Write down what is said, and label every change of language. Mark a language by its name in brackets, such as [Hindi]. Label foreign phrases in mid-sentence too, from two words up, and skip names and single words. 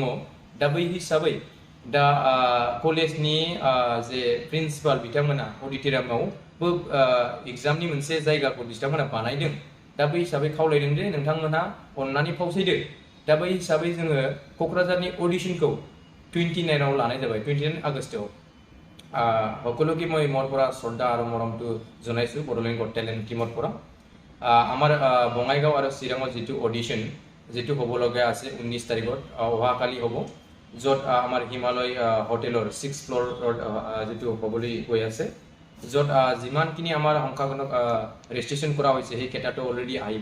[Bodo] दा बै हिसाबै दा कलेजनि जे प्रिन्सिपाल बिथांमोना अडिटोरियामावबो एग्जामनि मोनसे जायगाखौ बिथांमोना बानायदों। दा बै हिसाबै खावलायदों जे नोंथांमोना अननानै फावसायदो। दा बै हिसाबै जोङो क'क्राझारनि अडिशनखौ 29आव लानाय जाबाय, 29 আগষ্টआव। [Assamese] সকলোকে মই মোৰ পৰা শ্ৰদ্ধা আৰু মৰমটো জনাইছোঁ বড়োলেণ্ড গট টেলেণ্ট টিমৰ পৰা। আমাৰ বঙাইগাঁও আৰু চিৰাঙত যিটো অডিশ্যন যিটো হ'বলগীয়া আছে 19 তাৰিখত অহাকালি হ'ব, য'ত আমাৰ হিমালয় হোটেলৰ 6th ফ্ল'ৰত যিটো হ'বলৈ গৈ আছে, য'ত যিমানখিনি আমাৰ সংখ্যাজনক ৰেজিষ্ট্ৰেশ্যন কৰা হৈছে সেই কেইটাটো অলৰেডি আহিব।